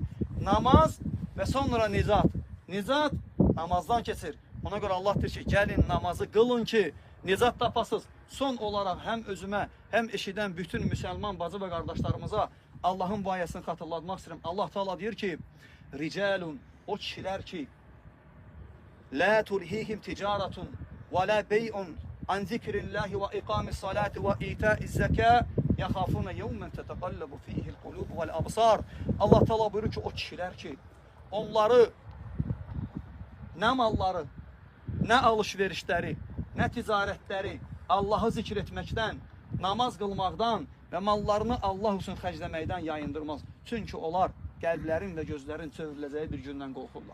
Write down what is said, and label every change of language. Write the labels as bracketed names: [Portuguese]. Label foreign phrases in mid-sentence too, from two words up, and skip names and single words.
[Azerbaijani] Namaz və sonra nizat. Nizat namazdan keçir. Ona görə Allah deyir ki, gəlin namazı qılın ki, nizat tapasız. Son olaraq həm özümə, həm eşidən bütün müsəlman bacı və qardaşlarımıza Allahın bu ayəsini xatırlatmaq istəyirəm. Allah Teala deyir ki, ricalun, o kişilər ki, [Arabic] لا تلهيهم تجارة ولا بيع عن ذكر الله وإقام الصلاة وإيتاء الزكاة يخافون يوما تتقلب فيه القلوب والأبصار. [Azerbaijani] Allah Teala buyurur ki, o kişilər ki, onları, nə malları, nə alış-verişləri, nə ticarətləri Allahı zikr etməkdən, namaz qılmaqdan və mallarını Allah üçün xərcləməkdən yayındırmaz. Çünki onlar qəlblərin və gözlərin çevriləcəyi bir gündən qorxurlar.